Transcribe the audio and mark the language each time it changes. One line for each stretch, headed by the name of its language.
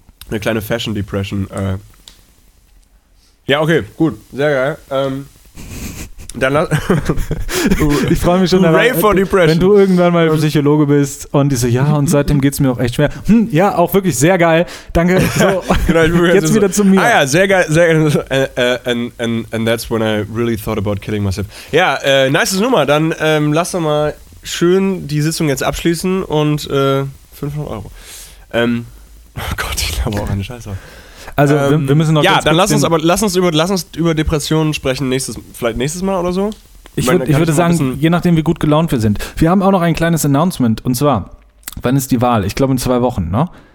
German: Eine kleine Fashion-Depression. Ja, okay, gut, sehr geil. Dann ich freue mich schon darauf, wenn du irgendwann mal Psychologe bist und ich so, ja, und seitdem geht es mir auch echt schwer. Hm, ja, auch wirklich sehr geil. Danke. So, genau, ich jetzt so, wieder zu mir. Ah ja, sehr geil. Sehr,
English: and that's when I really thought about killing myself.
German: Ja, nice Nummer. Dann lass doch mal schön die Sitzung jetzt abschließen und 500 Euro. Oh Gott, ich glaube auch eine Scheiße. Also wir müssen noch. Ja, dann lass uns über Depressionen sprechen, vielleicht nächstes Mal oder so. Ich würde sagen, je nachdem, wie gut gelaunt wir sind. Wir haben auch noch ein kleines Announcement, und zwar, wann ist die Wahl? Ich glaube in 2 Wochen, ne?